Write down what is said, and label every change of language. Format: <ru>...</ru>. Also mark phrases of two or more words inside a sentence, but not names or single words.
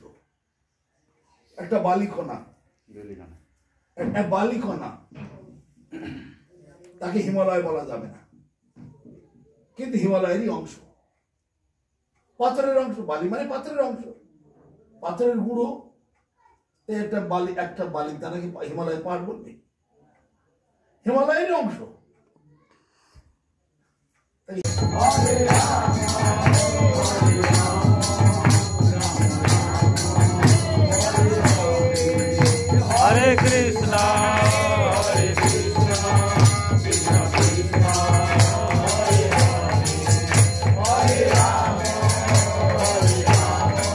<bn>একটা বালিকণা, একটা বালিকণা, তাকে হিমালয় বলা যাবে না, কিন্তু হিমালয়েরই অংশ, পাথরের অংশ। বালি মানে পাথরের অংশ, পাথরের গুঁড়ো। একটা বালি তা নাকি হিমালয় পাহাড় বলবে? হিমালয়েরই অংশ।</bn> <sa>हरे कृष्णा हरे कृष्णा कृष्ण कृष्णा हरे हरे राम हरे राम</sa>